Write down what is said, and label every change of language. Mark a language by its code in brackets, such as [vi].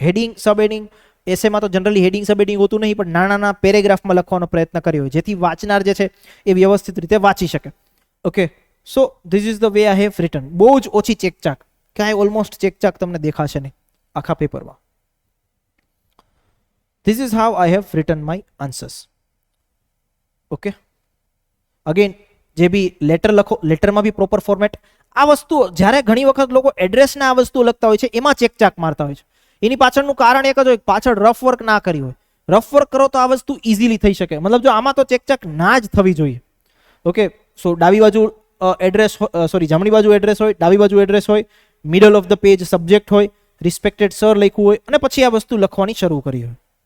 [gu] Heading સબ heading, એસેમાં તો generally heading સબ heading હોતું નહીં, પણ નાના નાના પેરેગ્રાફમાં લખવાનો પ્રયત્ન કર્યો હોય, જેથી વાંચનાર જે છે એ વ્યવસ્થિત રીતે વાંચી શકે. [en] Okay, so this is the way I have written. [gu] બહુ જ ઓછી ચેકચાક, ક્યાંય ઓલમોસ્ટ ચેકચાક તમને દેખાશે નહીં આખા પેપરમાં. [en] This is how I have written my answers. Okay. [gu] Again, જે બી લેટર લખો, લેટરમાં બી પ્રોપર ફોર્મેટ. આ વસ્તુ જ્યારે ઘણી વખત લોકો એડ્રેસના આ વસ્તુ લખતા હોય છે, એમાં ચેકચાક મારતા હોય છે. એની પાછળનું કારણ એક જ હોય, પાછળ રફ વર્ક ના કરી હોય. રફ વર્ક કરો તો આ વસ્તુ ઇઝીલી થઈ શકે. મતલબ જો આમાં તો ચેકચાક ના જ થવી જોઈએ. ઓકે, સો ડાબી બાજુ એડ્રેસ, સોરી જમણી બાજુ એડ્રેસ હોય, ડાબી બાજુ એડ્રેસ હોય, [en] middle of the page [gu] subject હોય, રિસ્પેક્ટેડ સર લખ્યું હોય, અને પછી આ વસ્તુ લખવાની શરૂ કરી હોય.